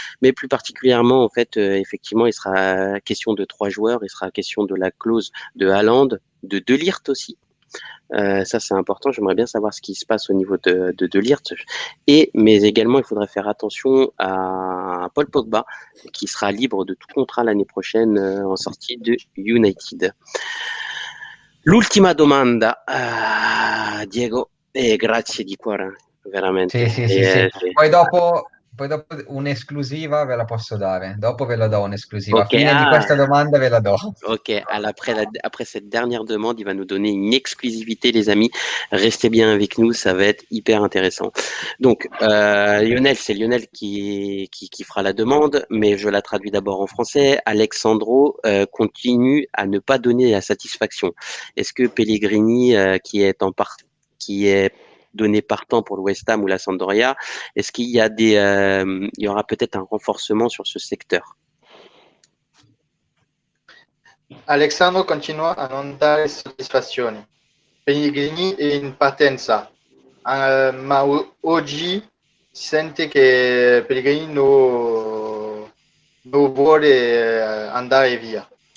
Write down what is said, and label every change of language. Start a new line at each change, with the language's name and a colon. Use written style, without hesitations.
French: Mais plus particulièrement, en fait, effectivement, il sera question de 3 joueurs, il sera question de la clause de Haaland, de De Ligt aussi. Ça, c'est important. J'aimerais bien savoir ce qui se passe au niveau de Ligt. Mais également, il faudrait faire attention à Paul Pogba, qui sera libre de tout contrat l'année prochaine en sortie de United.
Italian: L'ultima domanda, Diego, e grazie di cuore, veramente. Sì. Poi dopo un'esclusiva ve la posso dare. Dopo ve la do un'esclusiva. Okay, Fine di questa domanda ve la do.
French: Ok, après cette dernière demande, il va nous donner une exclusivité, les amis. Restez bien avec nous, ça va être hyper intéressant. Donc, Lionel, c'est Lionel qui fera la demande, mais je la traduis d'abord en français. Alexandro continue à ne pas donner la satisfaction. Est-ce que Pellegrini, qui est donné partant pour le West Ham ou la Sampdoria, est-ce qu'il y a il y aura peut-être un renforcement sur ce secteur?
Italian: Alexandro continua a non dare soddisfazioni. Pellegrini è in partenza, ma oggi si sente che Pellegrini non vuole andare via.